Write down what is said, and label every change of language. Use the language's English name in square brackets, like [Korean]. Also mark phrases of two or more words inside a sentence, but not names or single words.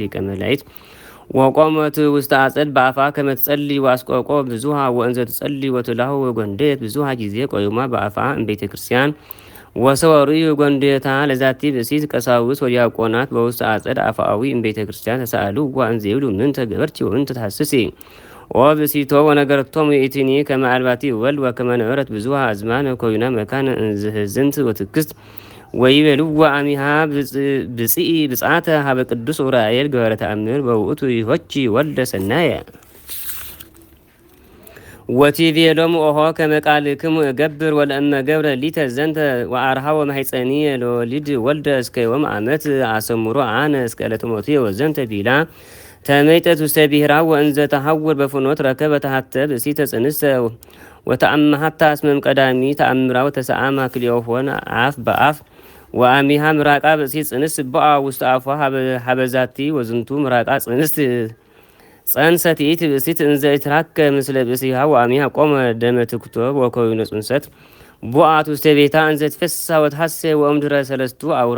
[Geez] ሊቀ መላእክት ወቆመት ውስተ አጸድ በአፋ ከመትጸሊ ዋስቆቆ ብዙሃ ወእንዘ ትጸሊ ወትላሁ ወጎንዴት ብዙሃ ጊዜ ቆዩማ በአፋ እምቤተ ክርስቲያን ወሰወሩ ጎንዴታ ለዛቲ ብእሲት ቀሳውስት ወዲያቆናት በውስጥ አጸድ አፋዊ እምቤተ ክርስቲያን ተሳአሉ ወእንዘይብሉ ምን ተገበርቲ ወምን ተታስሲ ወብእሲቶ ወነገረቶም የኢቲኒ ከመ አልባቲ ወልድ ወከመ ነበረት ብዙሃ አዝማን ኮይና መካነ እንዝህዝንት ወትክስት ወይቤልዋ አሚሃ ብጽኢ ብጻተ ሀበ ቅዱስ ኡራኤል ገበረ ተአምር በውእቱ ይሆቺ ወልደ ሰናየ ወቲቤሎሙ ኦሆ ከመ ቃልክሙ እገብር ወለእመ ገብረ ሊተ ዘንተ ወአርሃወ ማሕፀኒ ለወሊድ ወልደ እስከ ዮም ዓመት አሰምሮ አነ እስከ ዕለተ ሞትየ ወዘንተ ቢላ ተመይጠት ውስተ ብሔራ ወእንዘ ተሐውር በፍኖት ረከበ ተሃተ ብእሲተ ጽንስተ ወተአምሃታ እስመም ቀዳሚ ተአምራ ወተሰአማ ክልኤሆን አፍ በአፍ ወአሚሃ ምራቃ ብእሲት ጽንስ በአ ውስተ አፏ ሀበዛቲ ወዝንቱ ምራቃ ጽንስት ጸንሰት ይእቲ ብእሲት እንዘ ይትራከ ምስለ ብእሲሃ ወአሚሃ ቆመ ደመ ትኩቶ ወኮይነ ጽንሰት ቦአት ውስተ ቤታ እንዘ ትፈሳ ወትሐሴ ወእምድረ ሰለስቱ አውራ